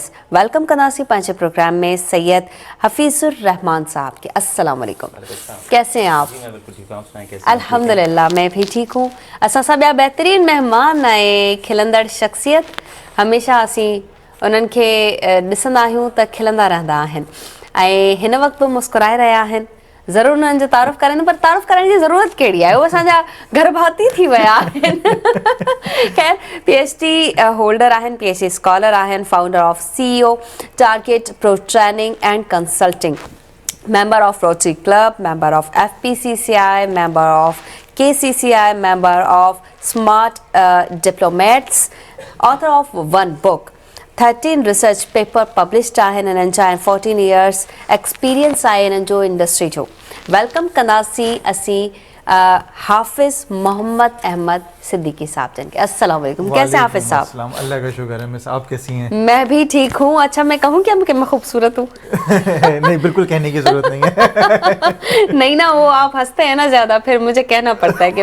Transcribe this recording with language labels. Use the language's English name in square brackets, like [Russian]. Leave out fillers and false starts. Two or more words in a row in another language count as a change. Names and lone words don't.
[Sindhi] वेलकम कंदासीं पंहिंजे प्रोग्राम में सैयद हफीजुर रहमान साहब के। [Urdu] السلام علیکم، کیسے ہیں آپ؟ الحمدللہ میں بھی ٹھیک ہوں. [Sindhi] असां सां ॿिया बहितरीन महिमान ऐं खिलंदड़ शख्सियत, हमेशह असीं उन्हनि खे ॾिसंदा आहियूं त खिलंदा रहंदा आहिनि ऐं हिन वक़्तु बि मुस्कुराए रहिया आहिनि। ज़रूरु उन्हनि जो तारुफ़ कराईंदमि, पर तारुफ़ करण जी ज़रूरत कहिड़ी आहे, उहे असांजा घर भाती थी विया आहिनि। ख़ैर, [English] PhD holder [Sindhi] आहिनि, [English] PhD scholar [Sindhi] आहिनि, [English] founder of CEO Target Pro Training and Consulting, member of Rotary Club, member of FPCCI, member of KCCI, member of Smart Diplomats, author of one book, 13 research paper published [Sindhi] आहिनि इन्हनि जा, [English] 14 years experience [Sindhi] आहे इन्हनि जो इंडस्ट्री जो। वेलकम कंदासीं असीं हाफिज़ मोहम्मद अहमद सिद्दीकी साहब जन के। [Urdu] السلام علیکم، کیسے حافظ صاحب? اللہ کا شکر ہے مس، آپ کیسی ہیں? میں بھی ٹھیک ہوں. اچھا، میں کہوں کیا میں خوبصورت ہوں? نہیں، بالکل کہنے کی ضرورت نہیں ہے. نہیں نا، وہ آپ ہنستے ہیں نا زیادہ، پھر مجھے کہنا پڑتا ہے کہ